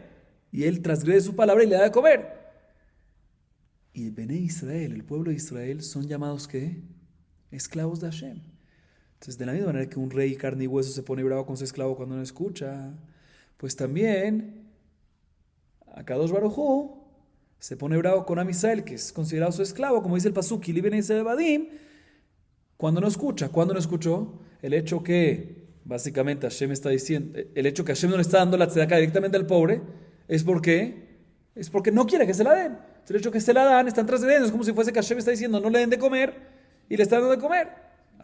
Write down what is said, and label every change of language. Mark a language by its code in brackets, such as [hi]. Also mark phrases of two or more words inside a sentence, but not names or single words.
[es] Y él transgrede su palabra y le da de comer. Y el [he] בני ישראל, [es] el pueblo de Israel, son llamados ¿qué? Esclavos de Hashem. Entonces, de la misma manera que un rey carne y hueso se pone bravo con su esclavo cuando no escucha, pues también [he] הקדוש ברוך הוא [es] se pone bravo con [he] עם ישראל, [es] que es considerado su esclavo, como dice el pasuk, [he] כי לי בני ישראל עבדים, [es] cuando no escucha. ¿Cuándo no escuchó? El hecho que, básicamente, Hashem está diciendo, el hecho que Hashem no le está dando la tzedakah directamente al pobre, es porque no quiere que se la den. Entonces, el hecho que se la dan, están transgrediendo, es como si fuese que Hashem está diciendo, no le den de comer, y le están dando de comer.